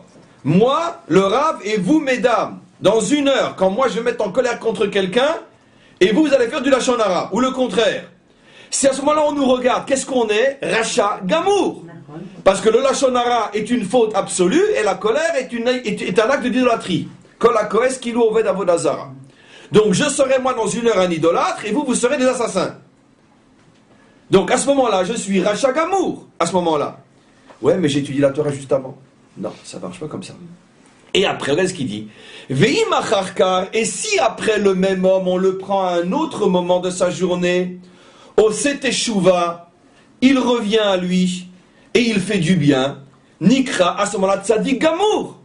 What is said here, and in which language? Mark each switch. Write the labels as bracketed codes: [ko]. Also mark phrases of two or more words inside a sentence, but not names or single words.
[fr] Moi, le Rav, et vous, mesdames, dans 1 heure, quand moi je vais mettre en colère contre quelqu'un, et vous allez faire du [he] לשון הרע, [fr] ou le contraire. Si à ce moment-là on nous regarde, qu'est-ce qu'on est? [he] רשע גמור. [fr] Parce que le [he] לשון הרע [fr] est une faute absolue, et la colère est un acte d'idolâtrie. [he] כל הכועס כאילו עובד עבודה זרה. [fr] Donc je serai moi dans 1 heure un idolâtre, et vous serez des assassins. Donc à ce moment-là, je suis [he] רשע גמור, [fr] à ce moment-là. Ouais, mais j'ai étudié la Torah juste avant. Non, ça ne marche pas comme ça. Et après, regardez ce qu'il dit. [he] ואם אחר כך, [fr] et si après le même homme, on le prend à un autre moment de sa journée, [he] עושה תשובה, [fr] il revient à lui, et il fait du bien, Nikra, à ce moment-là, [he] צדיק גמור.